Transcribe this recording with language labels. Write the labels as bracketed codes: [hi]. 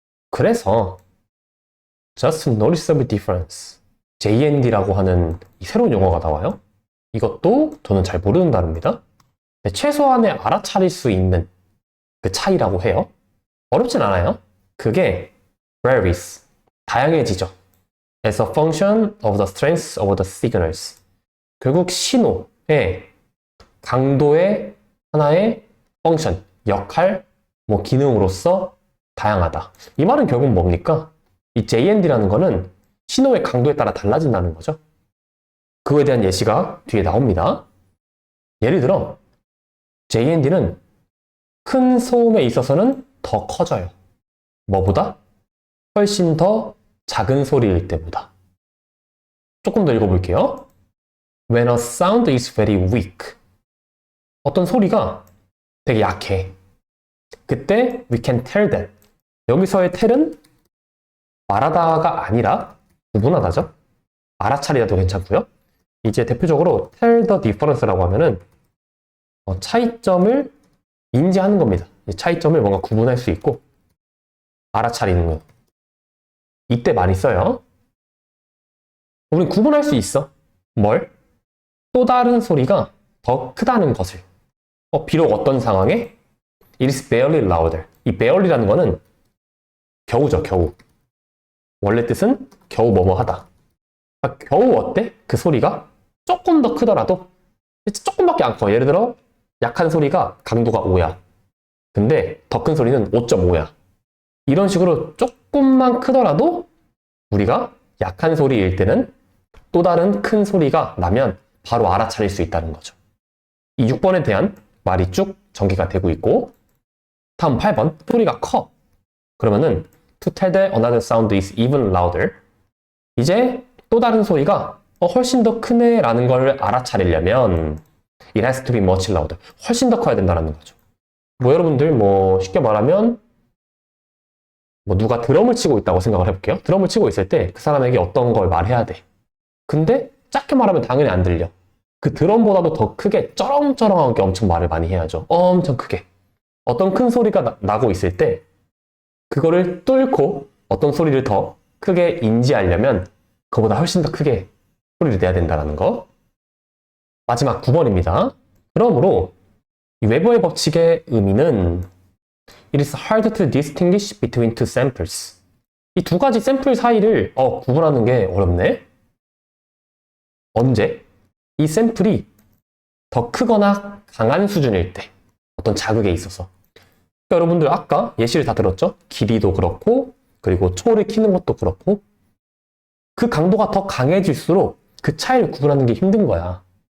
[ko] 그래서 just noticeable difference JND라고 하는 이 새로운 용어가 나와요. 이것도 저는 잘 모르는 단어입니다. 최소한의 알아차릴 수 있는 그 차이라고 해요. 어렵진 않아요. 그게 varies, 다양해지죠. [en] As a function of the strength of the signals. [ko] 결국 신호의 강도의 하나의 펑션, 역할, 뭐 기능으로서 다양하다. 이 말은 결국 뭡니까? 이 JND라는 거는 신호의 강도에 따라 달라진다는 거죠. 그거에 대한 예시가 뒤에 나옵니다. 예를 들어 JND는 큰 소음에 있어서는 더 커져요. 뭐보다? 훨씬 더 작은 소리일 때보다. 조금 더 읽어볼게요. [en] When a sound is very weak. [ko] 어떤 소리가 되게 약해. 그때 [en] we can tell that. [ko] 여기서의 tell은 말하다가 아니라 구분하다죠. 알아차리다도 괜찮고요. 이제 대표적으로 [en] tell the difference [ko] 라고 하면은 차이점을 인지하는 겁니다. 차이점을 뭔가 구분할 수 있고 알아차리는 거. 이때 많이 써요. 우린 구분할 수 있어. 뭘? 또 다른 소리가 더 크다는 것을. 비록 어떤 상황에 [en] It is barely louder. [ko] 이 barely라는 거는 겨우죠, 겨우. 원래 뜻은 겨우 뭐뭐 하다. 겨우 어때? 그 소리가 조금 더 크더라도 조금밖에 안 커. 예를 들어 약한 소리가 강도가 5야. 근데 더 큰 소리는 5.5야. 이런 식으로 조금만 크더라도 우리가 약한 소리일 때는 또 다른 큰 소리가 나면 바로 알아차릴 수 있다는 거죠. 이 6번에 대한 말이 쭉 전개가 되고 있고 다음 8번 소리가 커. 그러면은 [en] to tell that another sound is even louder. [ko] 이제 또 다른 소리가 훨씬 더 크네 라는 걸 알아차리려면 [en] it has to be much louder. [ko] 훨씬 더 커야 된다는 거죠. 뭐 여러분들 뭐 쉽게 말하면 뭐 누가 드럼을 치고 있다고 생각을 해볼게요. 드럼을 치고 있을 때 그 사람에게 어떤 걸 말해야 돼. 근데 작게 말하면 당연히 안 들려. 그 드럼보다도 더 크게 쩌렁쩌렁하게 엄청 말을 많이 해야죠. 엄청 크게. 어떤 큰 소리가 나고 있을 때 그거를 뚫고 어떤 소리를 더 크게 인지하려면 그거보다 훨씬 더 크게 소리를 내야 된다는 거. 마지막 9번입니다. 그러므로 이 웨버의 법칙의 의미는 [en] It is hard to distinguish between two samples. [ko] 이 두 가지 샘플 사이를 구분하는 게 어렵네. 언제? 이 샘플이 더 크거나 강한 수준일 때, 어떤 자극에 있어서. 그러니까 여러분들 아까 예시를 다 들었죠? 길이도 그렇고, 그리고 초를 키는 것도 그렇고, 그 강도가 더 강해질수록 그 차이를 구분하는 게 힘든 거야.